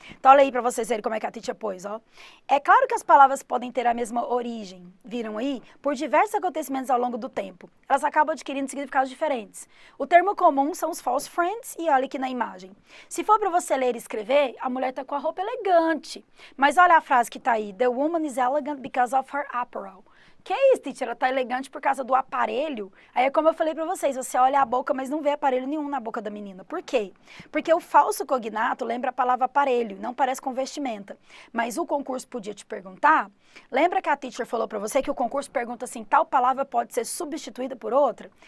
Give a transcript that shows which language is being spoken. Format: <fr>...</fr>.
<pt>Então olha aí pra vocês verem como é que a teacher pôs, ó. É claro que as palavras podem ter a mesma origem, viram aí? Por diversos acontecimentos ao longo do tempo. Elas acabam adquirindo significados diferentes. O termo comum são os false friends e olha aqui na imagem. Se for pra você ler e escrever, a mulher tá com a roupa elegante. Mas olha a frase que tá aí.</pt> <en>The woman is elegant because of her apparel.</en> <pt>Que é isso, teacher? Ela tá elegante por causa do aparelho? Aí é como eu falei pra vocês, você olha a boca, mas não vê aparelho nenhum na boca da menina. Por quê? Porque o falso cognato lembra a palavra aparelho, não parece com vestimenta. Mas o concurso podia te perguntar, lembra que a teacher falou pra você que o concurso pergunta assim, tal palavra pode ser substituída por outra?</pt>